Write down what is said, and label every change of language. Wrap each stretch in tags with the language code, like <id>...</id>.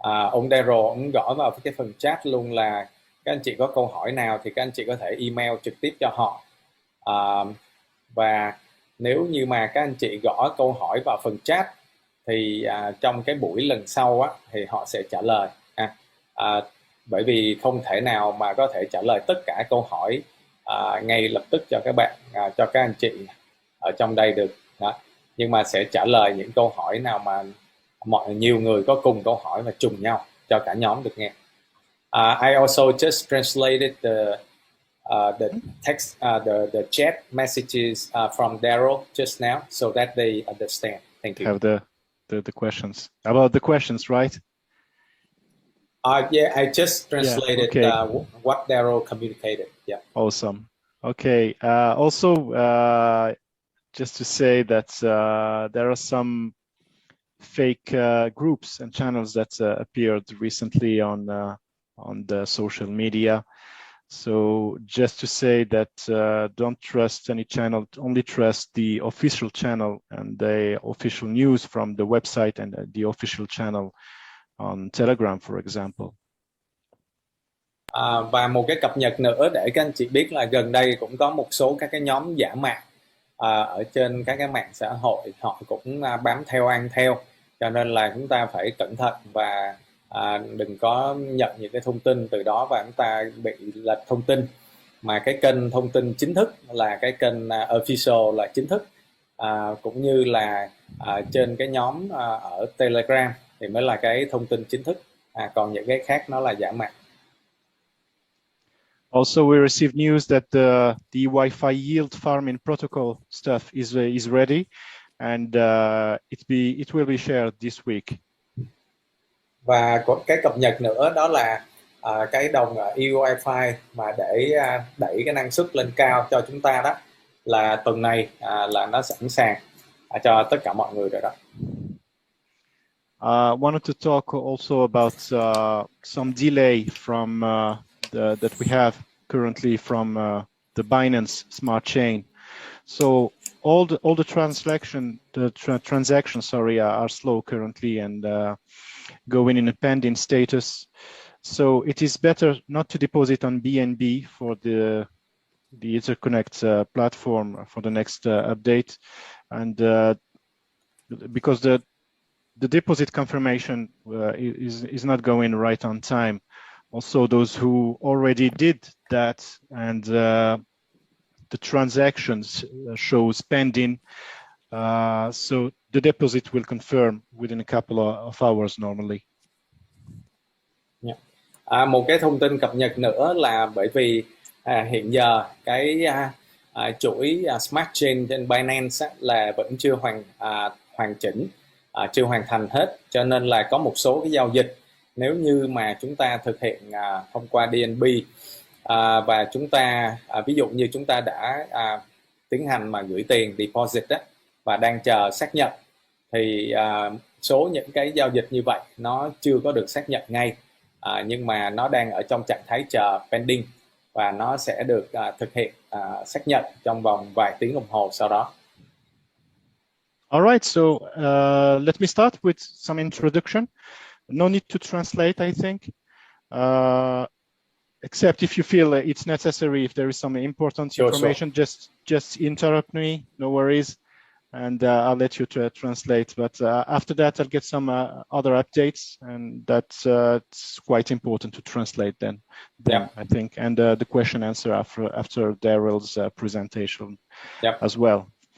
<vi>Ông Daryl ông gõ vào cái phần chat luôn là các anh chị có câu hỏi nào thì các anh chị có thể email trực tiếp cho họ, và nếu như mà các anh chị gõ câu hỏi vào phần chat thì trong cái buổi lần sau á, thì họ sẽ trả lời bởi vì không thể nào mà có thể trả lời tất cả câu hỏi ngay lập tức cho các bạn, cho các anh chị ở trong đây được đó. Nhưng mà sẽ trả lời những câu hỏi nào mà nhiều người có cùng câu hỏi và trùng nhau cho cả nhóm được nghe.</vi> <en>I also just translated the text, the chat messages from Daryl just now, so that they understand. Thank you. Have the questions about the questions, right? Yeah, I just translated what Daryl communicated. Yeah. Awesome. Okay. Also, just to say that there are some fake groups and channels that appeared recently on the social media. So just to say that don't trust any channel, only trust the official channel and the official news from the website and the official channel on Telegram, for example.</en> <vi>Và một cái cập nhật nữa để các anh chị biết là gần đây cũng có một số các cái nhóm giả mạo ở trên các cái mạng xã hội, họ cũng bám theo ăn theo, cho nên là chúng ta phải cẩn thận và đừng có nhận những cái thông tin từ đó và chúng ta bị lệch thông tin. Mà cái kênh thông tin chính thức là cái kênh official là chính thức, cũng như là trên cái nhóm ở Telegram thì mới là cái thông tin chính thức, còn những cái khác nó là giả mạo.</vi> <en>Also, we received news that the Wi-Fi yield farming protocol stuff is ready, and it will be shared this week.</en> <vi>Và có cái cập nhật nữa đó là cái đồng Wi-Fi mà để đẩy cái năng suất lên cao cho chúng ta đó, là tuần này là nó sẵn sàng cho tất cả mọi người rồi đó.</vi> <en>Wanted to talk also about some delay from that we have currently from the Binance Smart Chain. So all the transactions are slow currently and going in a pending status. So it is better not to deposit on BNB for the Etherconnect platform for the next update, and because the deposit confirmation is not going right on time. Also, those who already did that and the transactions shows pending, so the deposit will confirm within a couple of hours normally.</en> <vi>Một cái thông tin cập nhật nữa là bởi vì hiện giờ cái chuỗi Smart Chain trên Binance là vẫn chưa hoàn chỉnh, chưa hoàn thành hết, cho nên là có một số cái giao dịch nếu như mà chúng ta thực hiện thông qua DNB và chúng ta ví dụ như chúng ta đã tiến hành mà gửi tiền deposit và đang chờ xác nhận, thì số những cái giao dịch như vậy nó chưa có được xác nhận ngay, nhưng mà nó đang ở trong trạng thái chờ pending và nó sẽ được thực hiện xác nhận trong vòng vài tiếng đồng hồ sau đó.</vi> <en>All right, so let me start with some introduction. No need to translate, I think, except if you feel it's necessary. If there is some important information, Sure. just interrupt me. No worries, and I'll let you translate. But after that, I'll get some other updates, and that's it's quite important to translate then I think, and the question answer after Daryl's presentation as well.</en>